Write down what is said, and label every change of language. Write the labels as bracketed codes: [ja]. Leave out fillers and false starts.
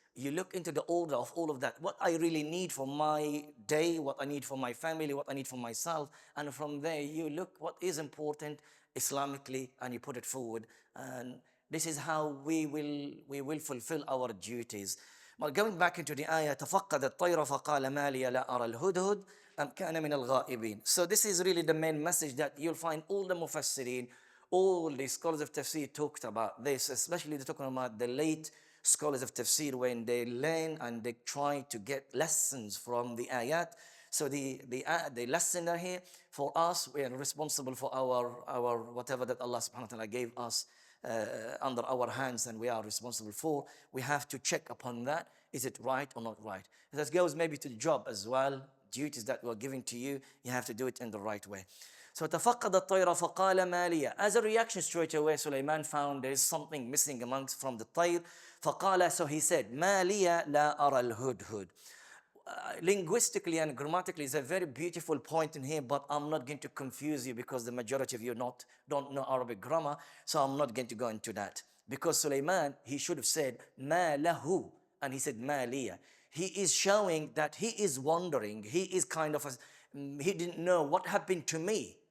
[en] You look into the order of all of that. What I really need for my day, what I need for my family, what I need for myself. And from there, you look what is important Islamically and you put it forward. And this is how we will fulfill our duties. But going back into the ayah, [ar] تفقد الطير فقال ما لي لا أرى الهدهد أم كان من الغائبين. [en] So this is really the main message that you'll find all the mufassirin, all the scholars of tafsir talked about this, especially they're talking about the late scholars of tafsir when they learn and they try to get lessons from the ayat. So the lesson here for us, we are responsible for our whatever that Allah subhanahu wa ta'ala gave us under our hands and we are responsible for. We have to check upon that. Is it right or not right? That goes maybe to the job as well. Duties that were given to you, you have to do it in the right way. So [ar] تفقد الطير فقال ما لي. [en] As a reaction straight away, Sulaiman found there is something missing amongst from the طير. [ar] فقال, [en] so he said, [ar] ما لي لا أرى الهدهد. [en] Linguistically and grammatically is a very beautiful point in here, but I'm not going to confuse you because the majority of you don't know Arabic grammar, so I'm not going to go into that. Because Sulaiman, he should have said [ar] ما له, [en] and he said [ar] ما لي. [en] He is showing that he is wondering, he is kind of, he didn't know what happened to me.